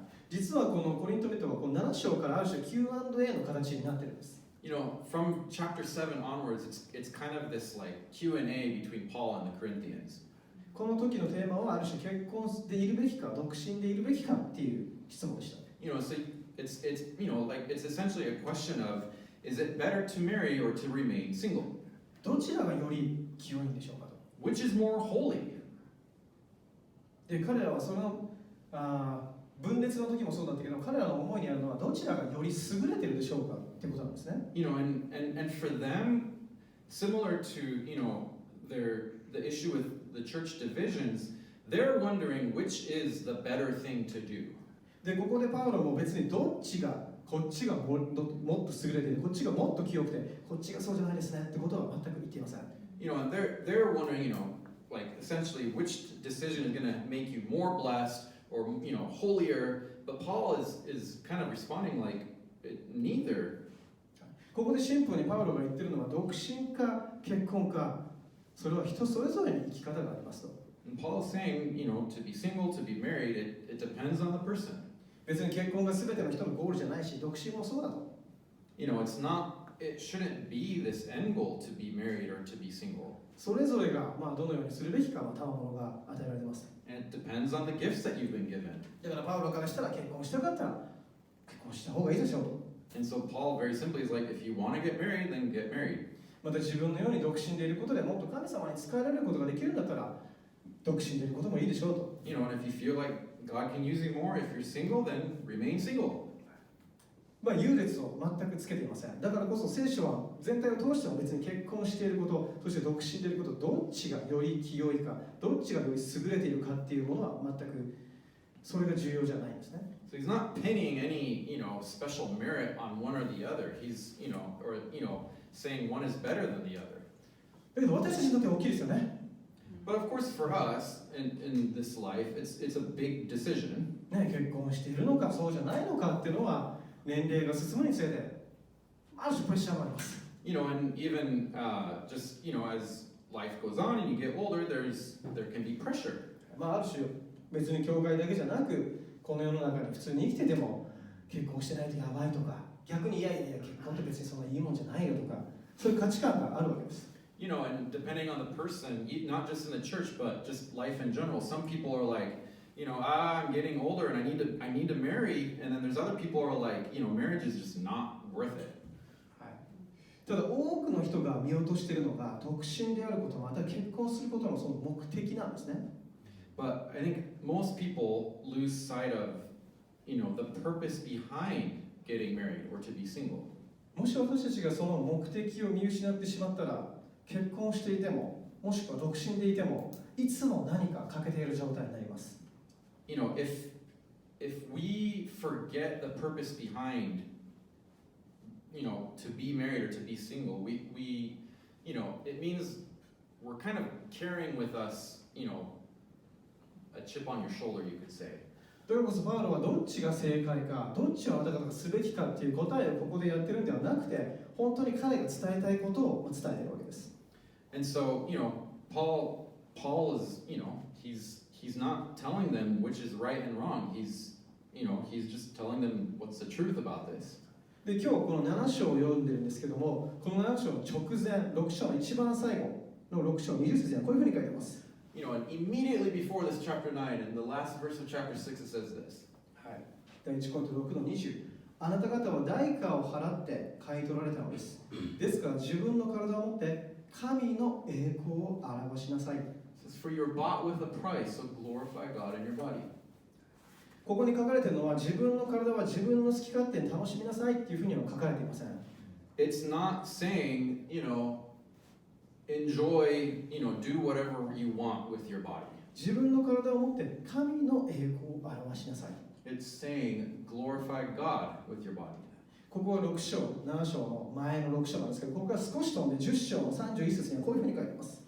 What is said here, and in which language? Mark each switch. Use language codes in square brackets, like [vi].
[ja] 実はこのコリント人はこの7章からある種 Q&A の形になってるんです。 [en] From chapter 7 onwards, it's kind of this like Q&A between Paul and the Corinthians. [ja] この時のテーマはある種結婚でいるべきか独身でいるべきかっていう質問でした。 [en] So it's essentially a question of, is it better to marry or to remain single? [ja] どちらがより清いんでしょうかと。 [en] Which is more holy? [ja] で彼らはその分裂の時もそうだったけど彼らの思いにあるのはどちらがより優れているでしょうかってことなんですね。 [en] And for them, similar to the issue with the church divisions, they're wondering which is the better thing to do. [ja] でここでパウロも別にどっちがこっちがもっと優れているこっちがもっと清くてこっちがそうじゃないですねってことは全く言っていません。 [en] And they're wondering, like essentially which decision is going to make you more blessed or holier. But Paul is kind of responding like neither. [ja] ここでシンプルにパウロが言ってるのは独身か結婚かそれは人それぞれに生き方がありますと。 [en] And Paul is saying, to be single, to be married, it depends on the person. [ja] 別に結婚が全ての人のゴールじゃないし独身もそうだと。 [en] It shouldn't be this end goal to be married or to be single. [ja] それぞれがどのようにするべきか賜物が与えられています。 [en] And it depends on the gifts that you've been given. [ja] だからパウロからしたら結婚したかったら結婚した方がいいでしょうと。 [en] And so Paul very simply is like, if you want to get married, then get married. [ja] また自分のように独身でいることでもっと神様に仕えられることができるんだったら独身でいることもいいでしょうと。 [en] And if you feel like God can use you more, if you're single, then remain single. [ja] 優劣を全くつけていません。だからこそ聖書は全体を通しても別に結婚していること、そして独身でいること、どっちがより清いか、どっちがより優れているかっていうものは全くそれが重要じゃないんですね。 [en] So he's not pinning any, special merit on one or the other. He's, saying one is better than the other. [ja] だけど私たちにとっては大きいですよね。 [en] But of course, for us in this life, it's a big decision. [ja] ね、結婚しているのかそうじゃないのかっていうのは年齢が進むにつれてある種プレッシャーもあります。 [en] And even just as life goes on and you get older, there can be pressure. [ja] ある種別に教会だけじゃなくこの世の中に普通に生きてても結婚してないとやばいとか、逆にいや結婚って別にそんないいもんじゃないよとか、そういう価値観があるわけです。 [en] And depending on the person, not just in the church, but just life in general, some people are like, I'm getting older and I need to marry, and then there's other people who are like, marriage is just not worth it. [ja] ただ多くの人が見落としているのが独身であること、また結婚することのその目的なんですね。 [en] But I think most people lose sight of, the purpose behind getting married or to be single. [ja] もし私たちがその目的を見失ってしまったら、結婚していても、もしくは独身でいても、いつも何か欠けている状態になります。 [en] If we forget the purpose behind, to be married or to be single, we it means we're kind of carrying with us, a chip on your shoulder, you could say. [ja] だからこそパウロはどっちが正解か、どっちをあなた方がすべきかっていう答えをここでやってるんではなくて、本当に彼が伝えたいことを伝えているわけです。 [en] And so, Paul is, he's not telling them which is right and wrong. He's just telling them what's the truth about this. [ja] で、今日この7章を読んでるんですけども、この7章の直前、6章の一番最後の6章20節にはこういうふうに書いてます。 [en] And immediately before this chapter 9, in the last verse of chapter 6, it says this. [ja] はい。第1コリント6の20。あなた方は代価を払って買い取られたのです。ですから自分の体を持って神の栄光を表しなさい。 [en] It says, For you're bought with a price, so glorify God in your body. [ja] ここに書かれているのは自分の体は自分の好き勝手に楽しみなさいっていうふうには書かれていません。 [en] It's not saying, enjoy, do whatever you want with your body. [ja] 自分の体を持って神の栄光を表しなさい。 [en] It's saying glorify God with your body. [ja] ここは6章、7章の前の6章なんですけど、ここから少し飛んで10章の31節にはこういうふうに書いてます。